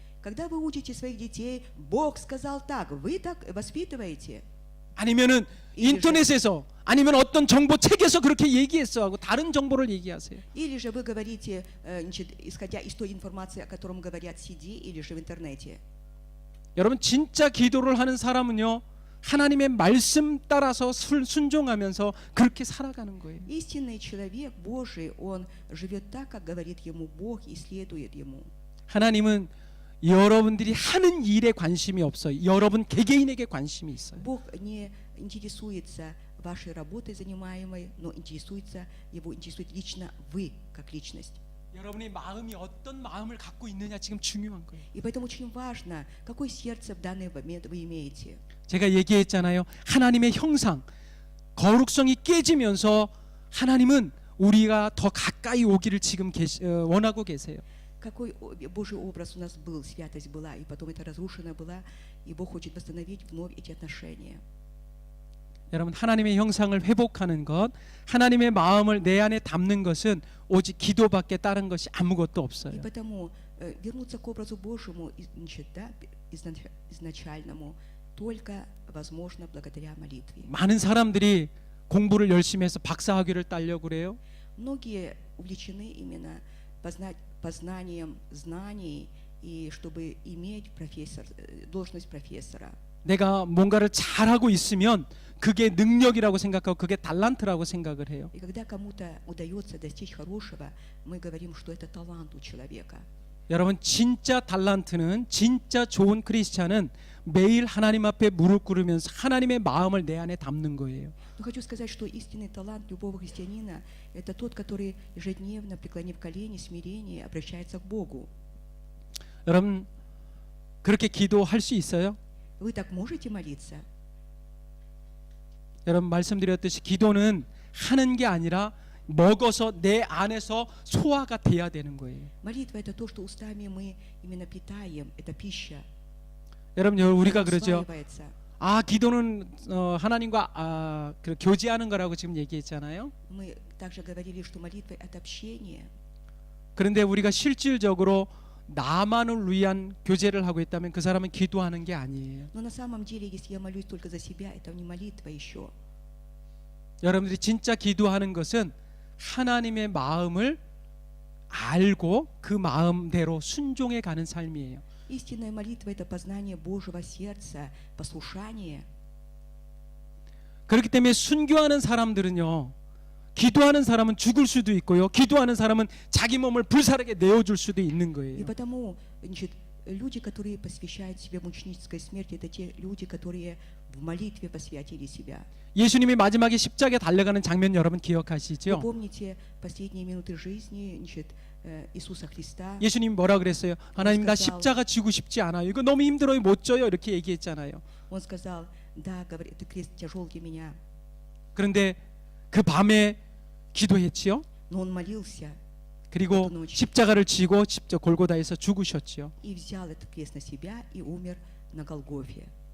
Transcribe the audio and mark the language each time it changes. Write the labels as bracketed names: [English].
[Russian] Когда вы учите своих детей, Бог сказал так, вы так воспитываете? [Korean] 아니면은 인터넷에서 아니면 어떤 정보 책에서 그렇게 얘기했어 하고 다른 정보를 얘기하세요. [Russian] Или же вы говорите, исходя из той информации, о котором говорят в CD или же в интернете? [Korean] 여러분 진짜 기도를 하는 사람은요 하나님의 말씀 따라서 순종하면서 그렇게 살아가는 거예요. [Russian] Истинный человек Божий, он живет так, как говорит ему Бог, и следует ему. [Korean] 하나님은 여러분들이 하는 일에 관심이 없어요. 여러분 개개인에게 관심이 있어요. [Russian] Бог не интересуется вашей работой занимаемой, но его интересует лично вы, как личность. [Korean] 여러분의 마음이 어떤 마음을 갖고 있느냐 지금 중요한 거예요. [Russian] И поэтому очень важно, какое сердце в данный момент вы имеете. [Korean] 제가 얘기했잖아요. 하나님의 형상, 거룩성이 깨지면서 하나님은 우리가 더 가까이 오기를 지금 원하고 계세요. [Russian] Какой Божий образ у нас был, святость была, и потом это разрушено была, и Бог хочет восстановить вновь эти отношения. [Korean] 여러분, 하나님의 형상을 회복하는 것, 하나님의 마음을 내 안에 담는 것은 오직 기도밖에 다른 것이 아무것도 [Russian] И [Korean] 없어요. [Russian] потому вернуться к образу Божьему, значит, да, изначальному, только возможно благодаря молитве. [Korean] 많은 사람들이 공부를 열심히 해서 박사학위를 따려고 그래요. [Russian] Многие увлечены именно познанием знаний, и чтобы иметь должность профессора. [Korean] 내가 뭔가를 잘하고 있으면 그게 능력이라고 생각하고 그게 달란트라고 생각을 해요. [Russian] И когда кому-то удается достичь хорошего, мы говорим, что это талант у человека. [Korean] 여러분, 진짜 달란트는, 진짜 좋은 크리스찬은 매일 하나님 앞에 무릎 꿇으면서 하나님의 마음을 내 안에 담는 거예요. [Russian] Но хочу сказать, что истинный талант любого христианина – это тот, который ежедневно, преклонив колени, смирение, обращается к Богу. [Korean] 여러분, 그렇게 기도할 수 있어요? [Russian] Вы так можете молиться? [Korean] 여러분, 말씀드렸듯이 기도는 하는 게 아니라 먹어서 내 안에서 소화가 돼야 되는 거예요. [Russian] Молитва – это то, что устами мы именно питаем, это пища. [Korean] 여러분, 우리가 [Russian] Она [Korean] 그러죠. [Russian] усваивается. [Korean] 기도는 하나님과 교제하는 거라고 지금 얘기했잖아요. [Russian] Мы также говорили, что молитва – это общение. [Korean] 그런데 우리가 실질적으로 나만을 위한 교제를 하고 있다면 그 사람은 기도하는 게 아니에요. [Russian] Но на самом деле, если я молюсь только за себя, это не молитва еще. [Korean] 여러분들이 진짜 기도하는 것은 하나님의 마음을 알고 그 마음대로 순종해 가는 삶이에요. [Russian] Истинная молитва – это познание Божьего сердца, послушание. [Korean] 그렇기 때문에 순교하는 사람들은요, 기도하는 사람은 죽을 수도 있고요, 기도하는 사람은 자기 몸을 불사르게 내어줄 수도 있는 [Russian] И [Korean] 거예요. [Russian] потому, значит, люди, которые посвящают себя мученической смерти, это те люди, которые в молитве посвятили себя. [Korean] 예수님이 마지막에 십자가에 달려가는 장면 여러분 [Russian] Вы [Korean] 기억하시죠? [Russian] помните последние минуты жизни, значит, Иисуса Христа? [Korean] 예수님이 뭐라 그랬어요? 하나님, 나 [Russian] сказал- [Korean] 십자가 지고 싶지 않아요. 이거 너무 힘들어요. 못 져요. 이렇게 얘기했잖아요. [Russian] Он сказал, да, говорит, это крест тяжел для меня. [Korean] 그런데 그 밤에 기도했지요. [Russian] Но он молился [Korean] 그리고 십자가를 지고 골고다에서 죽으셨지요. [Russian] и взял этот крест на себя и умер на Голгофе.